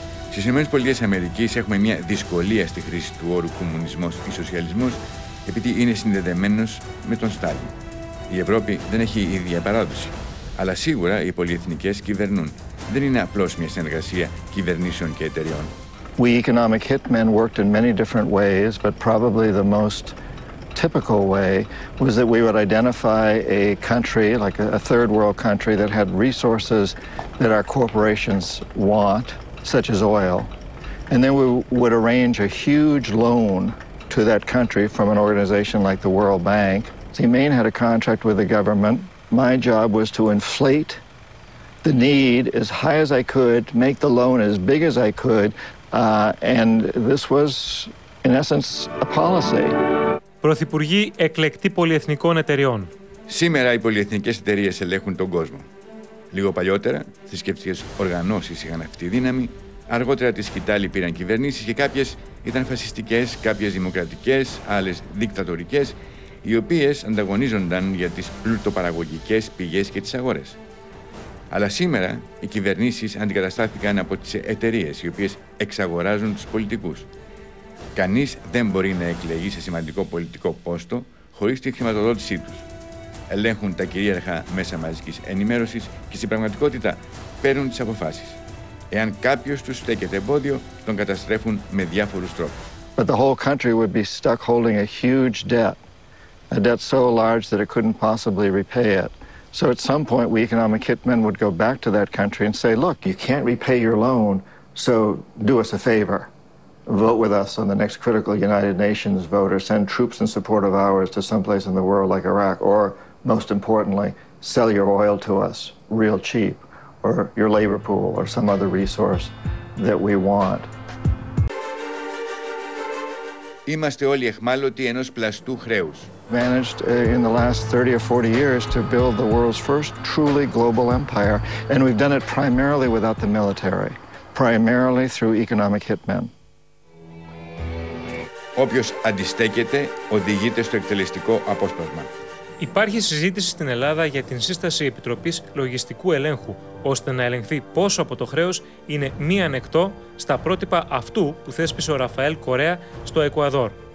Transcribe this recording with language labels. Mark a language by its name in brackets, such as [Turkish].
[Greek] Στις ΗΠΑ έχουμε μια δυσκολία στη χρήση του όρου κομμουνισμός ή σοσιαλισμός επειδή είναι συνδεδεμένος με τον Στάλιν. Η Ευρώπη δεν έχει ίδια παράδοση, αλλά σίγουρα οι πολυεθνικές κυβερνούν. Δεν είναι απλώς μια συνεργασία κυβερνήσεων και εταιριών. [English] We economic hitmen worked in many different ways, but probably the most typical way was that we would identify a country, like a third world country, that had resources that our corporations want, such as oil, and then we would arrange a huge loan to that country from an organization like the World Bank. See, Maine had a contract with the government. My job was to inflate the need as high as I could, make the loan as big as I could, and this was, in essence, a policy. [Greek] Πρωθυπουργοί εκλεκτοί πολυεθνικών εταιριών. Σήμερα οι πολυεθνικές εταιρείες ελέγχουν τον κόσμο. Λίγο παλιότερα, θρησκευτικές οργανώσεις είχαν αυτή τη δύναμη, αργότερα τη σκητάλη πήραν κυβερνήσεις και κάποιες ήταν φασιστικές, κάποιες δημοκρατικές, άλλες δικτατορικές, οι οποίες ανταγωνίζονταν για τις πλουτοπαραγωγικές πηγές και τις αγορές. Αλλά σήμερα οι κυβερνήσεις αντικαταστάθηκαν από τις εταιρείες, οι οποίες εξαγοράζουν τους πολιτικούς. Κανείς δεν μπορεί να εκλεγεί σε σημαντικό πολιτικό πόστο χωρίς τη χρηματοδότησή τους. Ελέγχουν τα κυρίαρχα μέσα μαζικής ενημέρωσης και στην πραγματικότητα παίρνουν τις αποφάσεις. Εάν κάποιος τους στέκεται εμπόδιο, τον καταστρέφουν με διάφορους τρόπους. [English] But the whole country would be stuck holding a huge debt, a debt so large that it couldn't possibly repay it. So at some point, we economic hitmen would go back to that country and say, look, you can't repay your loan, so do us a favor. Vote with us on the next critical United Nations vote, or send troops in support of ours to someplace in the world like Iraq, or, most importantly, sell your oil to us real cheap, or your labor pool, or some other resource that we want. [Greek] Είμαστε όλοι αιχμάλωτοι ενός πλαστού χρέους. [English] Managed in the last 30 or 40 years to build the world's first truly global empire, and we've done it primarily without the military, primarily through economic hitmen. [Greek] Όποιος αντιστέκεται οδηγείται στο εκτελεστικό απόσπασμα. Υπάρχει συζήτηση στην Ελλάδα για την σύσταση Επιτροπής Λογιστικού Ελέγχου, ώστε να ελεγχθεί πόσο από το χρέος είναι μη ανεκτό στα πρότυπα αυτού που θέσπισε ο Ραφαέλ Κορέα στο Εκουαδόρ.